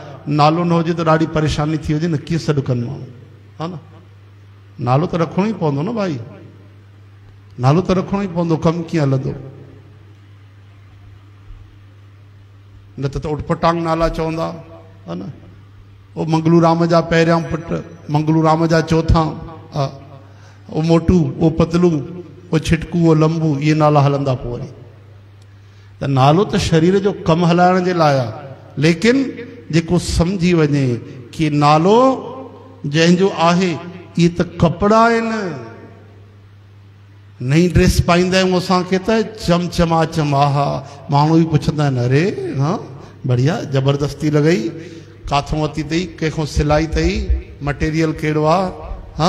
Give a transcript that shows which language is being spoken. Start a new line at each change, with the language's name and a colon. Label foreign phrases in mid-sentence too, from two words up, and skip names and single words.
Sindhi: नालो न हुजे त ॾाढी परेशानी थी वञे न, कीअं सॾु कनि माण्हू,
Hindi: है न।
Sindhi: नालो त रखिणो ई पवंदो न भाई, नालो त रखिणो ई पवंदो, कमु कीअं हलंदो। न त उटपटांग नाला चवंदा,
Hindi: है न।
Sindhi: ओ मंगलू राम जा पहिरियां पुट, मंगलू राम जा चौथा, ओ मोटू, ओ पतलू, ओ छिटकू, ओ लंबू, इहे नाला हलंदा पोइ वरी। त नालो त शरीर जो कमु हलाइण जे लाइ आहे, लेकिन जेको सम्झी वञे कि नालो जंहिंजो आहे इहे त कपिड़ा आहिनि। नई ड्रेस पाईंदा आहियूं असांखे त चमचमाचम, आहा, माण्हू बि पुछंदा आहिनि, अरे हा बढ़िया, ज़बरदस्ती लॻई, काथों वरिती अथई, कंहिंखो सिलाई अथई, मटेरियल कहिड़ो आहे, हा।